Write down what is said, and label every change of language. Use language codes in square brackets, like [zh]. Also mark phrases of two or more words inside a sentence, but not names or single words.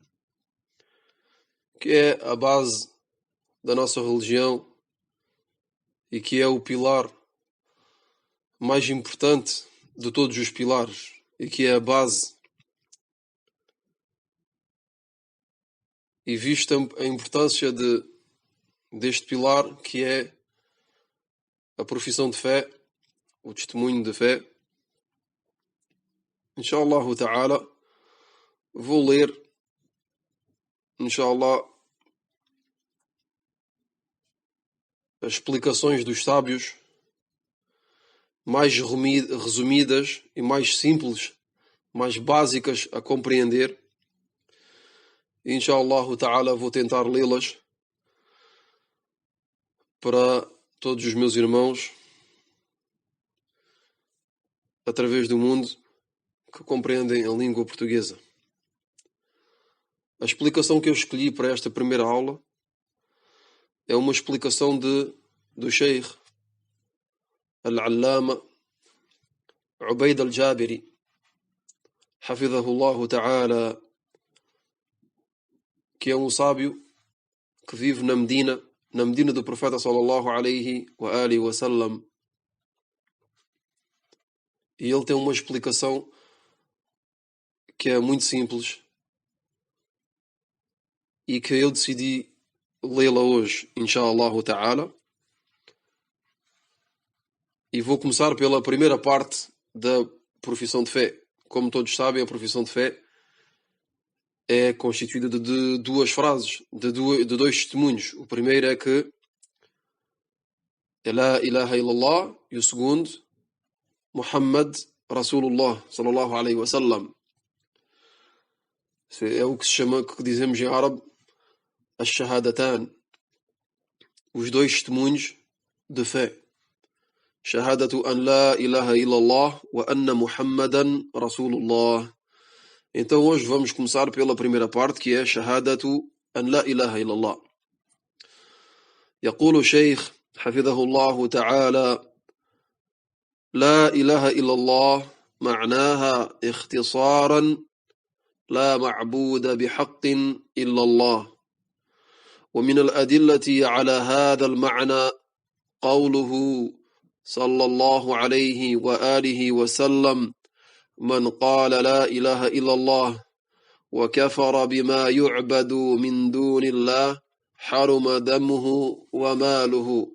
[pt] que é a base da nossa religião e que é o pilar mais importante de todos os pilares e que é a base. E vista a importância deste pilar, que é a profissão de fé, o testemunho de fé, [ar] إن شاء الله تعالى, [pt] vou ler, inshallah, as explicações dos sábios mais resumidas e mais simples, mais básicas a compreender. [ar] إن شاء الله تعالى, [pt] vou tentar lê-las para todos os meus irmãos através do mundo que compreendem a língua portuguesa. A explicação que eu escolhi para esta primeira aula é uma explicação do Sheikh Al-Allama Ubaid Al-Jabiri, [ar] حفظه الله تعالى, [pt] que é um sábio que vive na Medina do profeta [ar] صلى الله عليه وآله وسلم. [pt] E ele tem uma explicação que é muito simples e que eu decidi lê-la hoje, [ar] إن شاء الله تعالى. [pt] E vou começar pela primeira parte da profissão de fé. Como todos sabem, a profissão de fé é constituída de duas frases, de dois testemunhos. O primeiro é que [ar] لا إله إلا الله, [pt] e o segundo, [ar] محمد رسول الله صلى الله عليه وسلم. [pt] É o que se chama, que dizemos em árabe, as-shahadatan, os dois testemunhos de fé. [ar] شهادة أن لا إله إلا الله وأن محمدا رسول الله. [pt] Então hoje vamos começar pela primeira parte, que é [ar] شهادة أن لا إله إلا الله. يقول الشيخ حفظه الله تعالى: لا إله إلا الله معناها اختصارا لا معبود بحق إلا الله. ومن الأدلة على هذا المعنى قوله صلى الله عليه وآله وسلم: من قال لا إله إلا الله وكفر بما يعبد من دون الله حرم دمه وماله.